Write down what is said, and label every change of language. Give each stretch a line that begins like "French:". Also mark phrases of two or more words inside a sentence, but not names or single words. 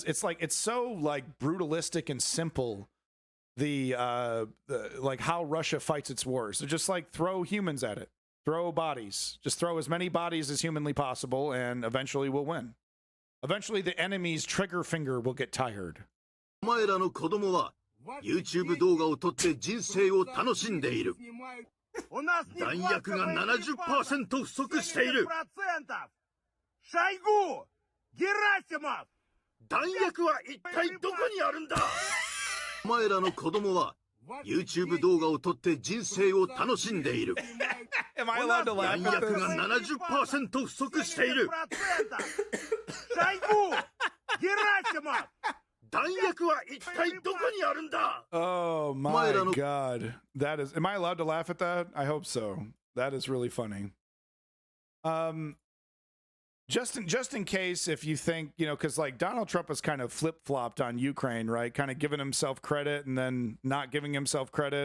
English: It's so like brutalistic and simple. The like how Russia fights its wars. They're just like throw humans at it, throw bodies, just throw as many bodies as humanly possible, and eventually we'll win. Eventually, the enemy's trigger finger will get tired.
Japanese: お前らの子供は YouTube 動画を撮って人生を楽しんでいる。弾薬が 70% 不足している。Шойгу! Герасимов! 弾薬は一体どこにあるんだ? お前らの子供は YouTube 動画を撮って人生を楽しんでいる。
English: Am I allowed to laugh at this?
Japanese: 弾薬が 70% 不足している。Шойгу! Герасимов! 弾薬は一体どこにあるんだ?
English: Oh my God. That is, am I allowed to laugh at that? I hope so. That is really funny. Just in case, if you think, because like Donald Trump has kind of flip-flopped on Ukraine, right? Kind of giving himself credit and then not giving himself credit.